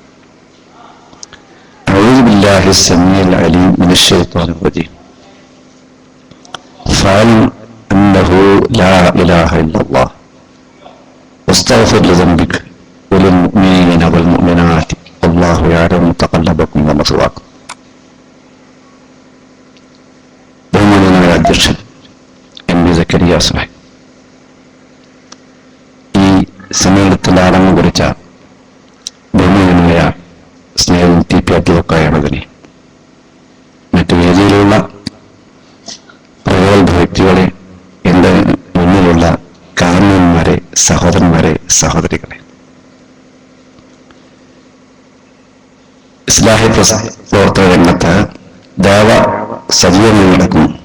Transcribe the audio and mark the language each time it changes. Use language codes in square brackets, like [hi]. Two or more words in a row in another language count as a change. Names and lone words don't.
[ar] أعوذ بالله السميع العليم من الشيطان الرجيم. فاعلم أنه لا إله إلا الله واستغفر لذنبك وللمؤمنين والمؤمنات والله يعلم متقلبكم ومثواكم. [ml] ബഹുമാന്യനായ അധ്യക്ഷൻ MB സക്കരിയ സാഹിബ് ഈ സമ്മേളനത്തിൽ ആരംഭം കുറിച്ച ബഹുമാന്യനായ സ്നേഹവും TP അബ്ദുൽ മറ്റു വേദിയിലുള്ള പ്രഗത്ഭ വ്യക്തികളെ, എന്റെ മുന്നിലുള്ള കാരണവന്മാരെ, സഹോദരന്മാരെ, സഹോദരികളെ, ഇസ്ലാഹി പ്രവർത്തന രംഗത്ത് ദേവ സജീവമായി നടക്കുന്നു.